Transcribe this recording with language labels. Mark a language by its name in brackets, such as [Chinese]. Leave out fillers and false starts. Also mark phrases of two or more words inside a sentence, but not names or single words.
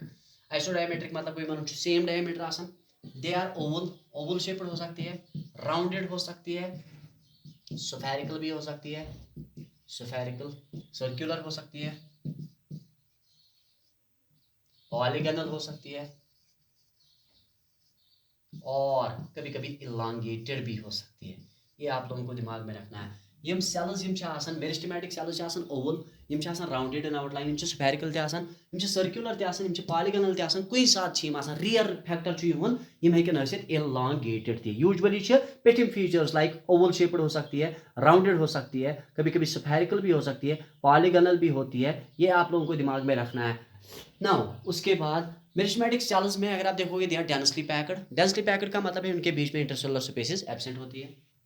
[Hindi] आइसोडायमेट्रिक मतलब [Kashmiri] कोई मानो [English] same diameter [Kashmiri] आसान. [English] they are oval, oval shaped [Hindi] हो सकती है, राउंडेड हो सकती है, स्फेरिकल भी हो सकती है, स्फेरिकल, सर्कुलर हो सकती है, पॉलीगोनल हो सकती है, और कभी कभी इलांगेटेड भी हो सकती है. ये आप लोगों को दिमाग में रखना है. [Kashmiri] यम सेल्स यम आसान, [English] meristematic cells [Kashmiri] आसान ओवल, यम आसान [English] rounded in outline, [Kashmiri] यम स्फेरिकल ते आसान, यम सर्कुलर ते आसान, यम पॉलीगोनल ते आसान. कुछ साथ छ यम आसान. रियर फैक्टर छ यहुन, यम हेकन आसित इलांगेटेड ते. [Hindi] यूजुअली [Kashmiri] छ पेटिम [English] features like oval shaped [Hindi] हो सकती है, राउंडेड हो सकती है, कभी कभी स्फेरिकल भी हो सकती है, पॉलीगोनल भी होती है. ये आप लोगों को दिमाग में रखना है. नाउ उसके बाद [English] meristematic cells [Hindi] में अगर आप देखोगे [English] they are densely packed. densely packed [Hindi] का मतलब है उनके बीच में [English] intercellular spaces absent [Hindi] होती है.